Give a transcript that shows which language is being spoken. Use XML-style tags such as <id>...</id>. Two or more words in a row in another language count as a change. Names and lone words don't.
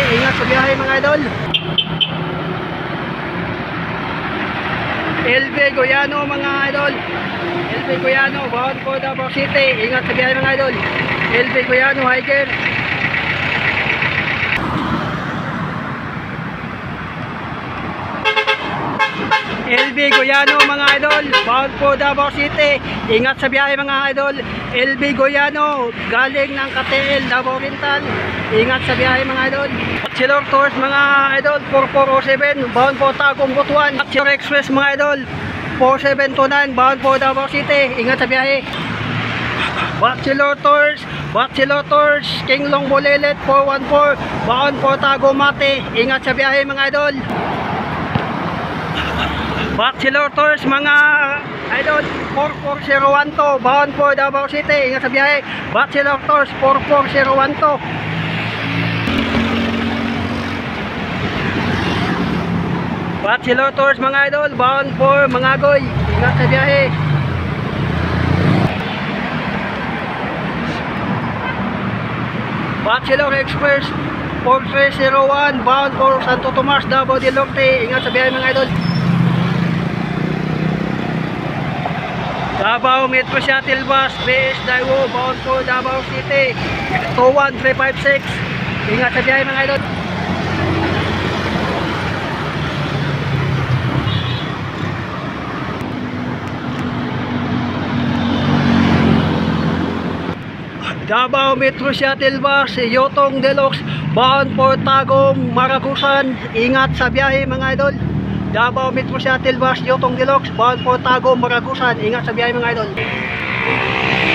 <tl>Ingat sa biyahe mga idol. LV Goyano mga idol, LV Goyano</tl> <en>bound for Davao City.</en> <tl>Ingat sa biyahe mga idol. LV Goyano hiker. LV Goyano mga idol</tl> <en>bound for Davao City.</en> <tl>Ingat sa biyahe mga idol. LV Goyano galing ng KTL Davao Oriental. Ingat sa biyahe mga idol. Bachelor Tours mga idol 4407</tl> <en>bound for Tagum Butuan.</en> <tl>Bachelor Express mga idol 4729</tl> <en>bound for Davao City.</en> <tl>Ingat sa biyahe.</tl> <en>Bachelor Tours Kinglong Bulilit 414 bound for Tagum Mate.</en> <tl>Ingat sa biyahe mga idol. Bachelor Tours mga idol 44012</tl> <en>bound for Davao City.</en> <tl>Ingat sa biyahe. Bachelor Tours 44012. Bachelor Tours mga idol</tl> <en>bound for Mangagoy.</en> <tl>Ingat sa biyahe. Bachelor Express 4301</tl> <en>bound for Santo Tomas Davao del Norte.</en> <tl>Ingat sa biyahe mga idol. Davao Metro Shuttle Bus BS Daiwo</tl> <en>bound for Davao City 21356.</en> <tl>Ingat sa biyahe mga idol. Davao Metro Shuttle Bus Yotong Deluxe</tl> <en>bound for Tagum Maragusan.</en> <tl>Ingat sa biyahe mga idol. Davao Metro Shuttle Bus Yotong Deluxe</tl> <en>bound for Tagum Maragusan.</en> <tl>Ingat sa biyahe mga idol.</tl>